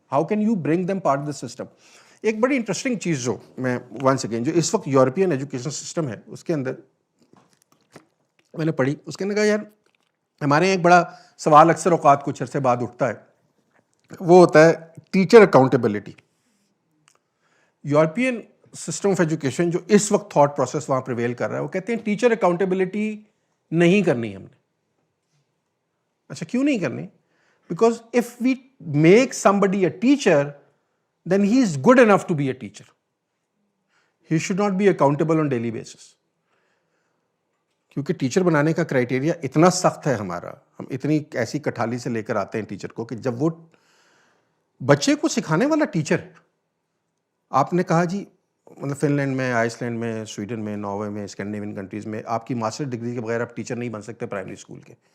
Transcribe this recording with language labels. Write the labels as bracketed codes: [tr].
[en] How can you bring them part of the system? [ur] ایک بڑی interesting چیز جو میں ونس اگین جو اس وقت یورپین ایجوکیشن سسٹم ہے اس کے اندر میں نے پڑھی، اس کے اندر کہا یار ہمارے یہاں ایک بڑا سوال اکثر اوقات کچھ عرصے بعد اٹھتا ہے، وہ ہوتا ہے teacher accountability. European system of education جو اس وقت تھاٹ پروسیس وہاں پریویل کر رہا ہے، وہ کہتے ہیں ٹیچر اکاؤنٹیبلٹی نہیں کرنی ہم نے. اچھا کیوں نہیں کرنی؟ [en] Because if we make somebody a teacher then he is good enough to be a teacher. He should not be accountable on daily basis. [ur] کیونکہ ٹیچر بنانے کا کرائٹیریا اتنا سخت ہے ہمارا، ہم اتنی ایسی کٹھالی سے لے کر آتے ہیں ٹیچر کو کہ جب وہ بچے کو سکھانے والا ٹیچر ہے. آپ نے کہا جی مطلب فن لینڈ میں، آئس لینڈ میں، سویڈن میں، ناروے میں، اسکینڈینیوین کنٹریز میں آپ کی ماسٹر ڈگری کے بغیر آپ ٹیچر نہیں بن سکتے پرائمری اسکول کے.